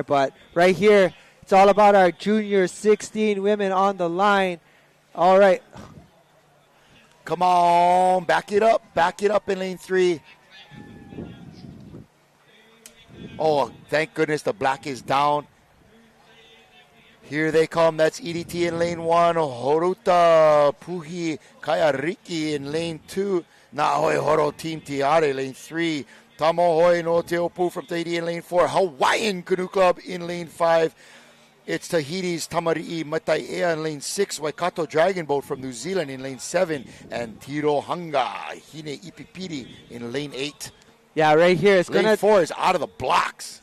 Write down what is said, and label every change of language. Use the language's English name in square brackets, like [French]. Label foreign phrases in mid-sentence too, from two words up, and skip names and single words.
[English] But right here, it's all about our junior 16 women on the line. All right. Come on, back it up in lane 3. Oh, thank goodness the black is down. Here they come. That's EDT in lane 1. Horuta Puhi Kayariki in lane 2. Nahoi Horo Team Tiare lane 3. Tamohoi no Teopu from Tahiti in lane 4. Hawaiian Canoe Club in lane 5. It's Tahiti's Tamari'i Matai'ea in lane 6. Waikato Dragon Boat from New Zealand in lane 7. And Tirohanga Hine Ipipiri in lane 8. Yeah, right here. Lane 4 is out of the blocks.